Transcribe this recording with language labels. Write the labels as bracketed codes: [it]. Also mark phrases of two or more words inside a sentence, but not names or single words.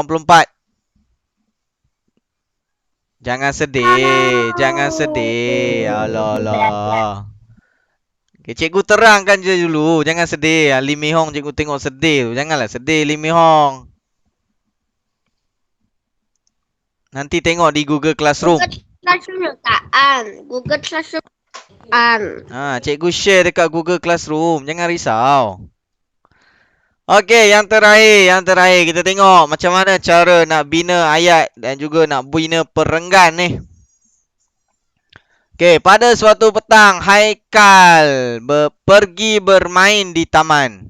[ms] Muka surat 84. Jangan sedih. Jangan sedih. Alah, alah. Okay, cikgu terangkan je dulu. Jangan sedih. Lee Mi Hong cikgu tengok sedih tu. Janganlah sedih Lee Mi Hong. Nanti tengok di Google Classroom. [zh] Google Classroom 有答案，Google Classroom 有答案。 [ms] Cikgu share dekat Google Classroom. Jangan risau. Okey, yang terakhir kita tengok macam mana cara nak bina ayat dan juga nak bina perenggan ni. Okey, pada suatu petang Haikal pergi bermain di taman.